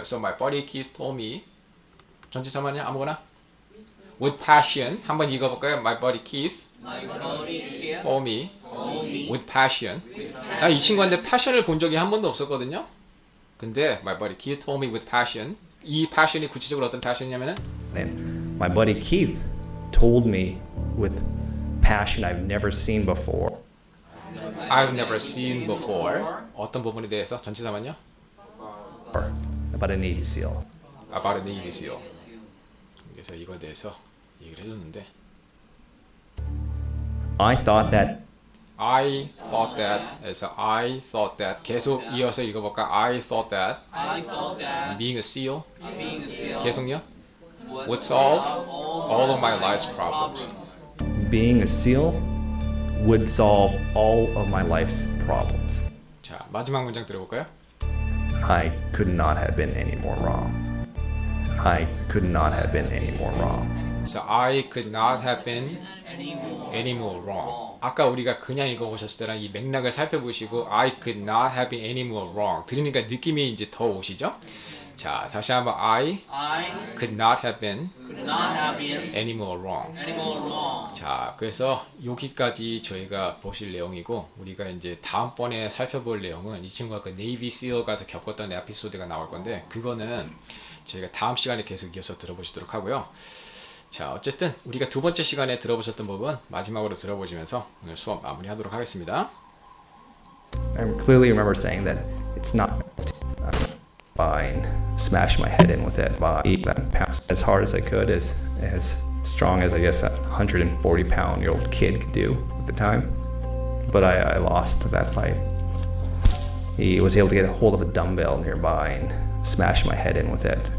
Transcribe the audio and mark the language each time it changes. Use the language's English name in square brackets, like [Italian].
[English] So my buddy Keith told me [Korean] 전치사만요? 아무거나 [English] with passion [Korean] 한번 읽어볼까요? [English] My buddy Keith My body here. told me with passion. [Korean] 나 이 친구한테 passion을 본 적이 한 번도 없었거든요. [English] 근데 my buddy Keith told me with passion. [Korean] 이 passion이 구체적으로 어떤 passion이냐면은 [English] and my buddy Keith told me with passion I've never seen before. I've never seen before. [Korean] 어떤 부분에 대해서 전치사만요? [English] About a Navy SEAL. About a Navy SEAL. [Korean] 그래서 이거에 대해서 얘기를 해줬는데 [English] I thought that [Korean] 그래서 [English] I thought that [Korean] 계속 이어서 읽어볼까? [English] I thought that I thought that being a SEAL being a SEAL [Korean] 계속요? [English] would solve all of my life's problems. being a SEAL would solve all of my life's problems. [Korean] 자, 마지막 문장 들어볼까요? [English] I could not have been any more wrong. I could not have been any more wrong. So I could not have been any more wrong. [Korean] 아까 우리가 그냥 읽어보셨을 때랑 이 맥락을 살펴보시고 [English] I could not have been any more wrong [Korean] 들으니까 느낌이 이제 더 오시죠? 자, 다시 한번 [English] I could not have been could not have been any more wrong. any more wrong. [Korean] 자, 그래서 여기까지 저희가 보실 내용이고 우리가 이제 다음번에 살펴볼 내용은 이 친구가 그 네이비 시어 가서 겪었던 에피소드가 나올 건데 그거는 저희가 다음 시간에 계속 이어서 들어보시도록 하고요. 자, 어쨌든 우리가 두 번째 시간에 들어보셨던 부분 마지막으로 들어보시면서 오늘 수업 마무리하도록 하겠습니다. [English] I clearly remember saying that it's not fine. Smash my head in with it. But I passed as hard as I could, as strong as I guess a 140-pound-year-old kid could do at the time. But I lost that fight. He was able to get a hold of a dumbbell nearby and smash my head in with it.